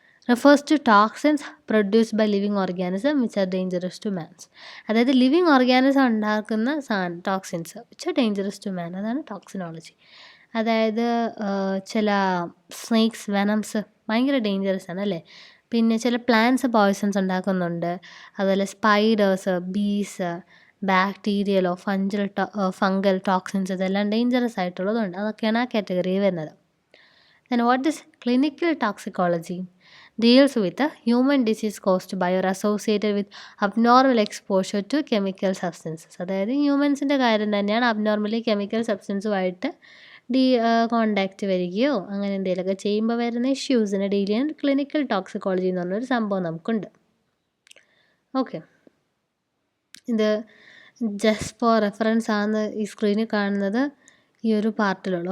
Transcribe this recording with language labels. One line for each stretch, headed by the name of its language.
English: refers to toxins produced by living organism which are dangerous to man.
Malayalam: അതായത് living organism ഉണ്ടാക്കുന്ന toxins
English: which are dangerous to man,
Malayalam: അതാണ് ടോക്സിനോളജി. അതായത് ചില snakes, venoms ഭയങ്കര dangerous ആണ് അല്ലേ. പിന്നെ ചില പ്ലാന്റ്സ് പോയ്സൺസ് ഉണ്ടാക്കുന്നുണ്ട്. അതുപോലെ സ്പൈഡേഴ്സ്, ബീസ്, ബാക്ടീരിയലോ ഫംഗൽ ടോക്സിൻസ്, ഇതെല്ലാം ഡേഞ്ചറസ് ആയിട്ടുള്ളതുണ്ട്. അതൊക്കെയാണ് ആ കാറ്റഗറിയിൽ വരുന്നത്.
English: Then what is clinical toxicology? Deals with a human disease caused by or associated with abnormal exposure to chemical substances.
Malayalam: അതായത് ഹ്യൂമൻസിൻ്റെ കാര്യം തന്നെയാണ്. അബ്നോർമലി കെമിക്കൽ സബ്സ്റ്റൻസുമായിട്ട് കോണ്ടാക്റ്റ് വരികയോ അങ്ങനെ എന്തെങ്കിലുമൊക്കെ ചെയ്യുമ്പോൾ വരുന്ന ഇഷ്യൂസിനെ ഡീൽ ചെയ്യാൻ ക്ലിനിക്കൽ ടോക്സിക്കോളജി എന്ന് പറഞ്ഞൊരു സംഭവം നമുക്കുണ്ട്. ഓക്കെ, ഇത്
English: just for reference
Malayalam: ആണ് ഈ സ്ക്രീനിൽ കാണുന്നത്, ഈ ഒരു പാർട്ടിലുള്ള.